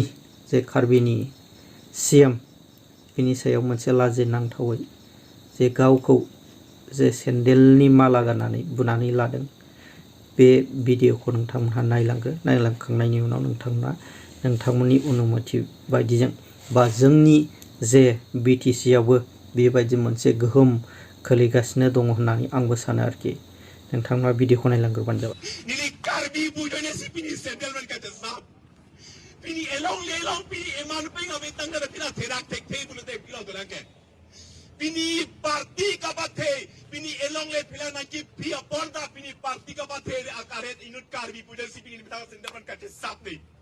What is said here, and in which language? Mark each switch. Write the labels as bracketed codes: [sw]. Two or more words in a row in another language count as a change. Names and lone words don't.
[brx] जे कार्बिनि सिएम बिनि सायाव मोनसे लाजिनांथावै जे गावखौ जे सेन्देलनि माला गाननानै बुनानै लादों बे भिडिअखौ नोंथांमोनहा नायलांखांनायनि उनाव नोंथांमोननि अनुमति बायदिजों बा जोंनि जे बिटिसि आवबो बेबायदि मोनसे गोहोम खोलैगासिनो दङ होननानै आंबो सानो आरोखि नोंथांमोना भिडिअखौ नायलांग्रोबानो जाबाय [mjw] nili karbi bujonya si pini sendel men kache sap pini elong lelong pini eman penga betang na pina therak tek thei bulu te pila dolake pini parti kabathe pini elong le pila na ki pia ponda pini parti kabathe akaret inut karbi bujonya si pini betang sendel men kache sap ni